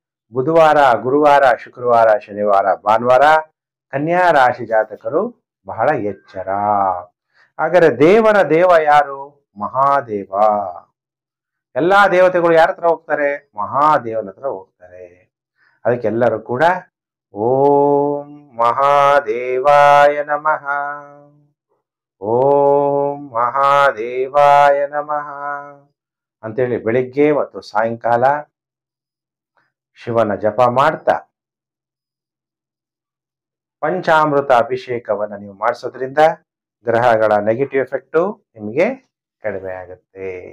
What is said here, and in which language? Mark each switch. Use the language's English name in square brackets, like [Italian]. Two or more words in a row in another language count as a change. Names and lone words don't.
[Kannada] ಬುಧವಾರ, ಗುರುವಾರ, ಶುಕ್ರವಾರ, ಶನಿವಾರ, ಭಾನುವಾರ ಕನ್ಯಾ ರಾಶಿ ಜಾತಕರು ಬಹಳ ಎಚ್ಚರ. ಹಾಗಾದರೆ ದೇವರ ದೇವ ಯಾರು? ಮಹಾದೇವ. ಎಲ್ಲಾ ದೇವತೆಗಳು ಯಾರ ಹತ್ರ ಹೋಗ್ತಾರೆ? ಮಹಾದೇವನ ಹತ್ರ ಹೋಗ್ತಾರೆ. ಅದಕ್ಕೆಲ್ಲರೂ ಕೂಡ [Sanskrit] ಓಂ ಮಹಾದೇವಾಯ ನಮಃ, ಓಂ ಮಹಾದೇವಾಯ ನಮಃ [Kannada] ಅಂತೇಳಿ ಬೆಳಿಗ್ಗೆ ಮತ್ತು ಸಾಯಂಕಾಲ ಶಿವನ ಜಪ ಮಾಡ್ತಾ ಪಂಚಾಮೃತ ಅಭಿಷೇಕವನ್ನು ನೀವು ಮಾಡಿಸೋದ್ರಿಂದ ಗ್ರಹಗಳ [English] negative effect [Kannada] ನಿಮಗೆ ಕಡಿಮೆ ಆಗುತ್ತೆ.